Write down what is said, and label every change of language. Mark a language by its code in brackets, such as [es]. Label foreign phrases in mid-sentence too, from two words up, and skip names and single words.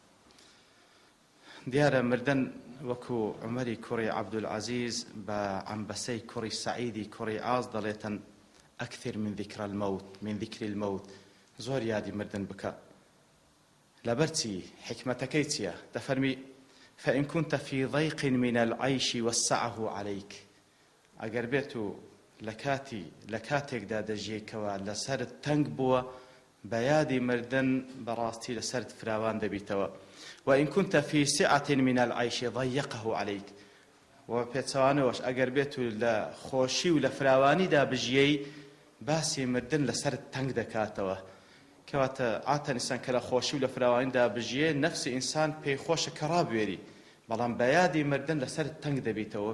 [ckb] دیارە مردن وەکو عومەری کوڕی عەبدولعەزیز بە عەمبەسەی کوڕی سەعیدی کوڕی عاز دەڵێتن [ar] ئەکثر من ذیکری المەوت، [ckb] زۆر یادی مردن بکە. لەبەر چی؟ حکمەتەکەی چییە؟ [ar] دەفەرمی فإن كنت في ضيق من العيش وسعه عليك. [ckb] ئەگەر بێت و لە کاتێکدا دەژیەکەوە لەسەرت تەنگ بووە بە یادی مردن بەڕاستی لەسەرت فراوان دەبیتەوە. [ar] وإن كنت في سعة من العيش ضيقه عليك. [ckb] و پێچەوانەوەش ئەگەر بێت و لە خۆشی و لە فراوانیدا بژیەی باسی مردن لەسەرت تەنگ دەکاتەوە. کەواتە عاتە ئینسان کە لە خۆشی و لە فراوانیدا بژیە نەفسی ئینسان پێی خۆشە کە ڕابوێری، بەڵام بە یادی مردن لەسەرت تەنگ دەبیتەوە.